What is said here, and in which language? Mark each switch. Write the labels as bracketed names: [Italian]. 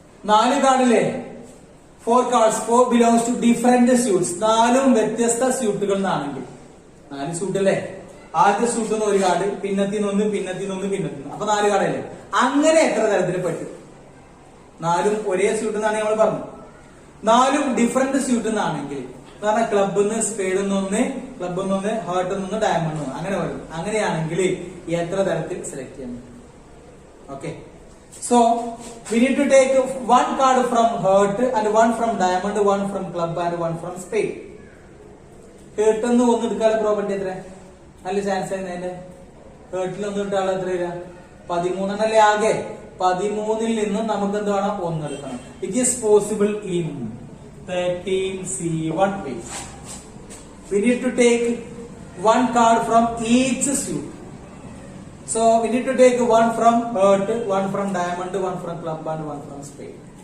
[Malayalam] 4 കാർഡിലെ [English] 4 cards 4 belongs to different suits. [Malayalam] 4 വ്യത്യസ്ത സ്യൂട്ടുകൾ ആണെങ്കിൽ 4 സ്യൂട്ട് അല്ലേ. ആദ്യ സ്യൂട്ട് ഒരു കാർഡ്, പിന്നത്തിനൊന്ന്, പിന്നത്തിനൊന്ന്, പിന്നത്തിനൊന്ന്. അപ്പൊ 4 കാർഡല്ലേ. അങ്ങനെ എത്ര തരത്തിൽ പറ്റും? 4 ഒരേ സ്യൂട്ട് എന്നാണ് നമ്മൾ പറഞ്ഞു. 4 ഡിഫറെന്റ് സ്യൂട്ട് എന്നാണെങ്കിൽ കാരണം ക്ലബിന്ന് സ്പേഡൊന്ന്, ക്ലബൊന്ന്, ഹേർട്ടൊന്ന്, ഡയമണ്ട് ഒന്ന് അങ്ങനെ വരും. അങ്ങനെയാണെങ്കിൽ എത്ര തരത്തിൽ സെലക്ട് ചെയ്യാൻ പറ്റും? Okay, [English] so we need to take 1 card from heart and 1 from diamond, 1 from club and 1 from spade. [Malayalam] Heart ഒന്ന് എടുക്കാനുള്ള പ്രോപ്പർട്ടി എത്ര? നല്ല ചാൻസ് അതിന്റെ ഹേർട്ടിൽ ഒന്ന് കിട്ടാനുള്ള എത്ര വരിക? 13 അല്ലേ ആകെ. 13ൽ നിന്നും നമുക്ക് എന്ത് വേണം? 1 എടുക്കണം. [English] It is possible in 13C1 ways. We need to take 1 card from each suit. So we need to take 1 from heart, 1 from diamond, 1 from club and 1 from spade.